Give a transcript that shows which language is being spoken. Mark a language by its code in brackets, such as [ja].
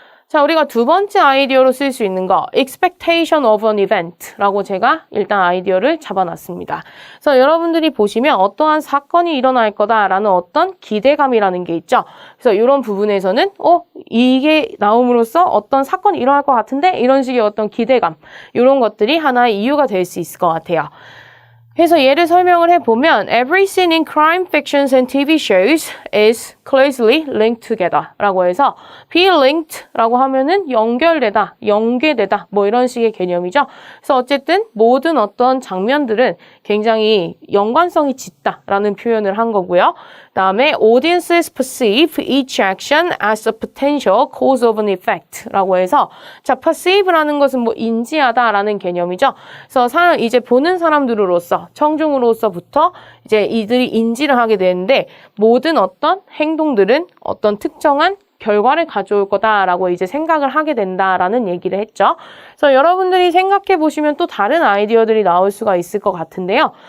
[ko] 자, 우리가 두 번째 아이디어로 쓸 수 있는 거 [en] expectation of an event [ko] 라고 제가 일단 아이디어를 잡아놨습니다. 그래서 여러분들이 보시면 어떠한 사건이 일어날 거다라는 어떤 기대감이라는 게 있죠. 그래서 이런 부분에서는 이게 나옴으로써 어떤 사건이 일어날 것 같은데 이런 식의 어떤 기대감 이런 것들이 하나의 이유가 될 수 있을 것 같아요. 그래서 예를 설명을 해보면 [en] Every scene in crime fictions and TV shows is closely linked together [ko] 라고 해서 [en] be linked [ko] 라고 하면은 연결되다, 연계되다 이런 식의 개념이죠. 그래서 어쨌든 모든 어떤 장면들은 굉장히 연관성이 짙다 라는 표현을 한 거고요. 다음에 [en] audiences perceive each action as a potential cause of an effect [ko] 라고 해서 자, [en] perceive [ko] 라는 것은 인지하다 라는 개념이죠. 그래서 이제 보는 사람들로서 청중으로서부터 이제 이들이 인지를 하게 되는데 모든 어떤 행동들은 어떤 특정한 결과를 가져올 거다라고 이제 생각을 하게 된다라는 얘기를 했죠. 그래서 여러분들이 생각해 보시면 또 다른 아이디어들이 나올 수가 있을 것 같은데요.